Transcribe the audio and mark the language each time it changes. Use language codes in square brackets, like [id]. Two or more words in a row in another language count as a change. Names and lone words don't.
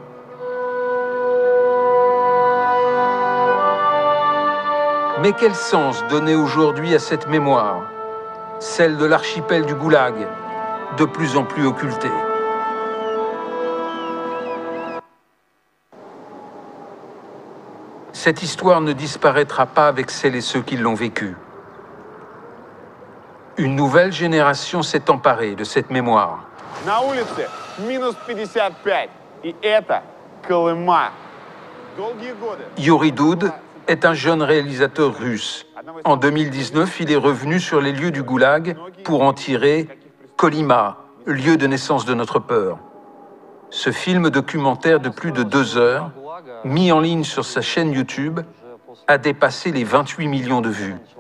[fr] Mais quel sens donner aujourd'hui à cette mémoire, celle de l'archipel du Goulag, de plus en plus occultée? Cette histoire ne disparaîtra pas avec celles et ceux qui l'ont vécue. Une nouvelle génération s'est emparée de cette mémoire. [ru] На улице минус 55, и это Колыма. Долгие годы. [fr] Yuri Doud est un jeune réalisateur russe. En 2019, il est revenu sur les lieux du Goulag pour en tirer Kolyma, lieu de naissance de notre peur. Ce film documentaire de plus de 2 heures, mis en ligne sur sa chaîne YouTube, a dépassé les 28 millions de vues.